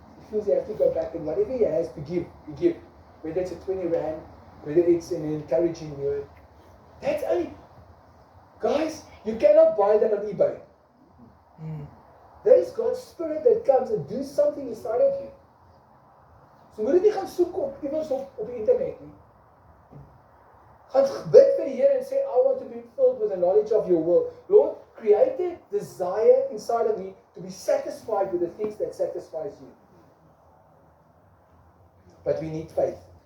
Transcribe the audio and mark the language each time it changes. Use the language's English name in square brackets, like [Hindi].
[English] He feels he has to go back, and whatever he has to give, you give. Whether it's a 20 rand, whether it's an encouraging word. That's only, guys, you cannot buy that on eBay. That is God's Spirit that comes and does something inside of you. [Afrikaans] So moet jy nie gaan soek op iewers op die internet nie. Gaan bid vir die Here [English] and say, I want to be filled with the knowledge of your will. Lord, create a desire inside of me to be satisfied with the things that satisfies you. But we need faith.